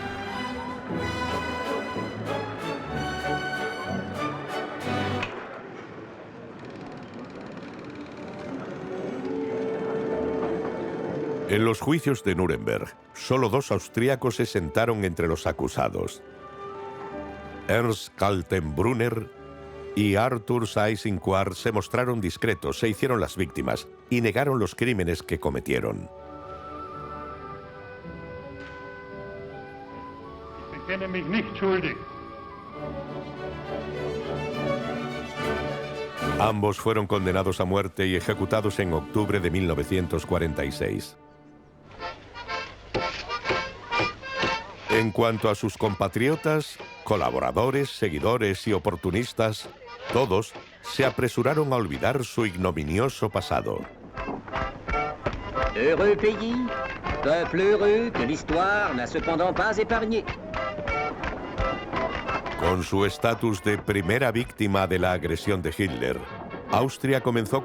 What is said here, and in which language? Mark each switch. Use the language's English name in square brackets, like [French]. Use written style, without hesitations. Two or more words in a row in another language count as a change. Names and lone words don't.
[Spanish] En los juicios de Nuremberg, solo 2 austríacos se sentaron entre los acusados: Ernst Kaltenbrunner y Arthur Seyss-Inquart se mostraron discretos, se hicieron las víctimas y negaron los crímenes que cometieron. [German] Ich bekenne mich nicht schuldig. [Spanish] Ambos fueron condenados a muerte y ejecutados en octubre de 1946. En cuanto a sus compatriotas, colaboradores, seguidores y oportunistas, todos se apresuraron a olvidar su ignominioso pasado. [French] Heureux pays, peuple heureux que l'histoire n'a cependant pas épargné. [Spanish] Con su estatus de primera víctima de la agresión de Hitler, Austria comenzó